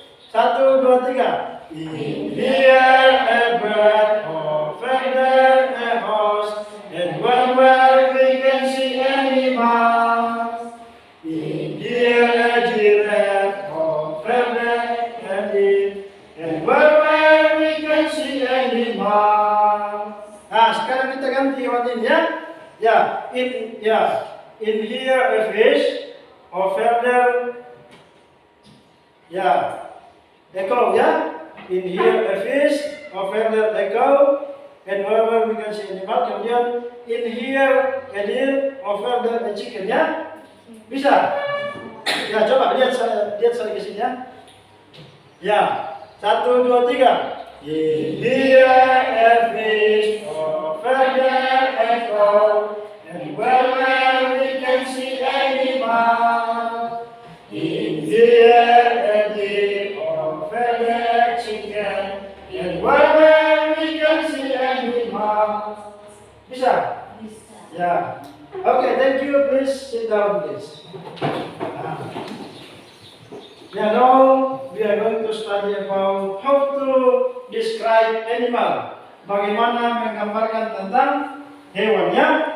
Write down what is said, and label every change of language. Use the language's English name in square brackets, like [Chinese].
[English] 1, 2, 3. In here a bird, over there a horse, and where we can see animals. In here a giraffe, over there a deer, and where we can see animals. [Indonesian] Nah, sekarang kita ganti hewan ini ya. [English] In here a fish, over there. Ya, a cow ya. In here a fish, over there a cow, and wherever we can see animal. [Indonesian] Kemudian [English] in here a deer, over there a chicken, ya. [Indonesian] Bisa? Ya, coba lihat saya ke sini ya. Ya, 1, 2, 3. [English] In here a fish, over there a frog, and wherever we can see animal. In here a deer, over there a chicken, and wherever we can see animal. [Indonesian] Bisa? Ya. [English] Okay, thank you. Please sit down, please. Now we are going to study about how to describe animal. [Indonesian] Bagaimana menggambarkan tentang hewannya?